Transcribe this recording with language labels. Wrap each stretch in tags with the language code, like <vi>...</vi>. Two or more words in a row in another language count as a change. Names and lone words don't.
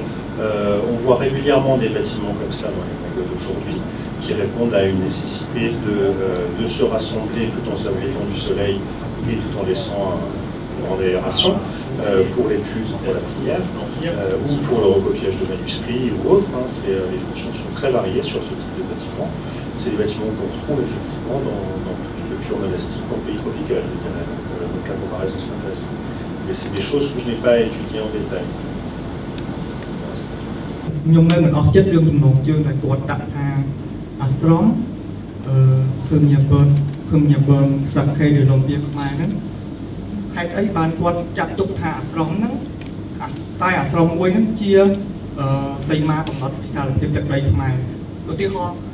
<fr>On voit régulièrement des bâtiments comme cela dans les Mongols d'aujourd'hui, qui répondent à une nécessité de se rassembler tout en s'abritant du soleil et tout en laissant une grande aération pour l'étude, pour la prière, ou pour le recopiage de manuscrits ou autre. Hein. Les fonctions sont très variées sur ce type de bâtiment. C'est des bâtiments qu'on trouve effectivement dans toute structure monastique dans le pays tropical, je dirais. Donc la comparaison c'est intéressant. Mais c'est des choses que je n'ai pas étudiées en détail.</fr> <km>ខ្ញុំនៅមិនអស់ចិត្តរឿងទំនងជើងដែលគាត់ដាក់ថាអាស្រមឃើញញ៉ាំបនសាខេឬលំពីខ្មែរហ្នឹងហេតុអីបានគាត់ចាត់ទុកថាអាស្រមហ្នឹងតែអាស្រមមួយហ្នឹងជាសីមាកំណត់វិសាលភាពទឹកដីខ្មែរឧទាហរណ៍</km>